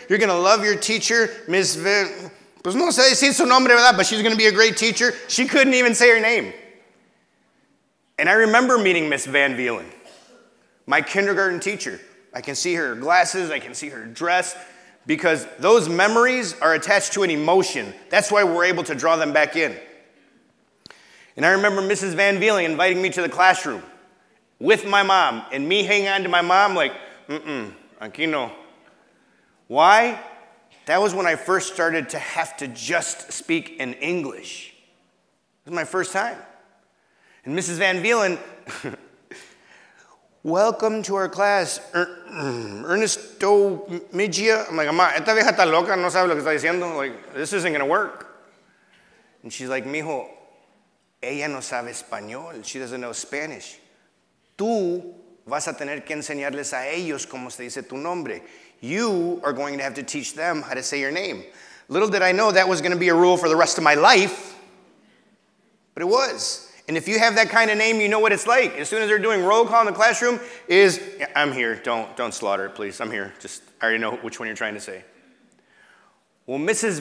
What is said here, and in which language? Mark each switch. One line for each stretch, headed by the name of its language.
English: You're going to love your teacher, Miss
Spanish: Pues no sé decir su nombre, ¿verdad?
English: But she's going to be a great teacher. She couldn't even say her name. And I remember meeting Miss Van Vielen, my kindergarten teacher. I can see her glasses. I can see her dress. Because those memories are attached to an emotion. That's why we're able to draw them back in. And I remember Mrs. Van Vielen inviting me to the classroom with my mom, and me hanging on to my mom like,
Spanish: aquí no.
English: Why? That was when I first started to have to just speak in English. It was my first time. And Mrs. Van Vielen, welcome to our class, Ernesto Mejia. I'm like,
Spanish: Mamá, esta vieja está loca, no sabe lo que está diciendo.
English: Like, this isn't going to work. And she's like,
Spanish: mijo, ella no sabe español.
English: She doesn't know Spanish.
Spanish: Tú vas a tener que enseñarles a ellos cómo se dice tu nombre.
English: You are going to have to teach them how to say your name. Little did I know that was going to be a rule for the rest of my life. But it was. And if you have that kind of name, you know what it's like. As soon as they're doing roll call in the classroom, yeah, I'm here. Don't slaughter it, please. I'm here. I already know which one you're trying to say. Well, Mrs.